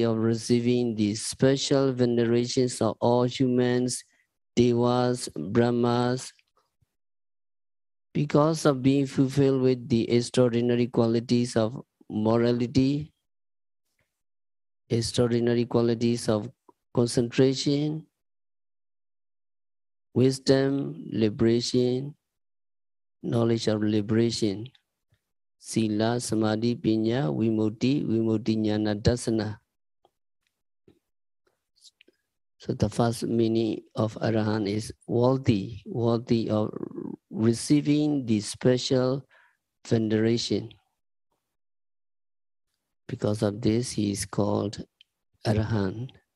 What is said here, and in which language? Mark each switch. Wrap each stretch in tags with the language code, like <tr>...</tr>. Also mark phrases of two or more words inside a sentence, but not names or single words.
<en>of receiving the special venerations of all humans, devas, brahmas, because of being fulfilled with the extraordinary qualities of morality, extraordinary qualities of concentration, wisdom, liberation, knowledge of liberation,</en> <pi>sila, samadhi, pinya, vimutti, jnana, dasana.</pi> <en>So the first meaning of Arahant is worthy of receiving the special veneration. Because of this, he is called Arahant.</en>